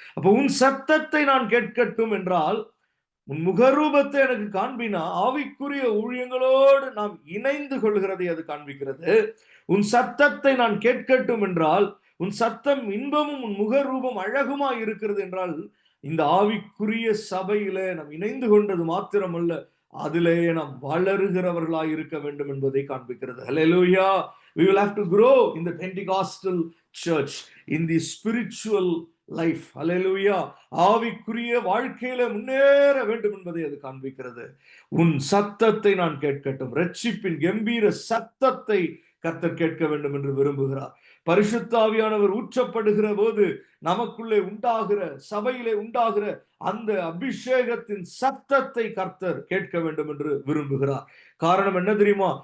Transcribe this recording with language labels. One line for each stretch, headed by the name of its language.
Tamil: அப்ப உன் சத்தத்தை நான் கேட்கட்டும் என்றால், உன் முகரூபத்தை எனக்கு காண்பினா, ஆவிக்குரிய ஊழியங்களோடு நாம் இணைந்து கொள்கிறதை அது காண்பிக்கிறது. உன் சத்தத்தை நான் கேட்கட்டும் என்றால், உன் சத்தம் இன்பமும் உன் முகரூபம் அழகுமா இருக்கிறது என்றால், இந்த ஆவிக்குரிய சபையில நாம் இணைந்து கொண்டது மாத்திரமல்ல, அதிலே நாம் வளருகிறவர்களாய் இருக்க வேண்டும் என்பதை காண்பிக்கிறது. ஹல்லேலூயா.
English: We will have to grow in the Pentecostal church, in the spiritual life.
Tamil: ஹல்லேலூயா. ஆவிக்குரிய வாழ்க்கையில முன்னேற வேண்டும் என்பதை அது காண்பிக்கிறது. உன் சத்தத்தை நான் கேட்கட்டும். ரட்சிப்பின் கம்பீர சத்தத்தை கர்த்தர் கேட்க வேண்டும் என்று விரும்புகிறார். பரிசுத்த ஆவியானவர் ஊற்றப்படுகிற போது நமக்குள்ளே உண்டாகிற, சபையிலே உண்டாகிற அந்த அபிஷேகத்தின் சத்தத்தை கர்த்தர் கேட்க வேண்டும் என்று விரும்புகிறார். காரணம் என்ன தெரியுமா?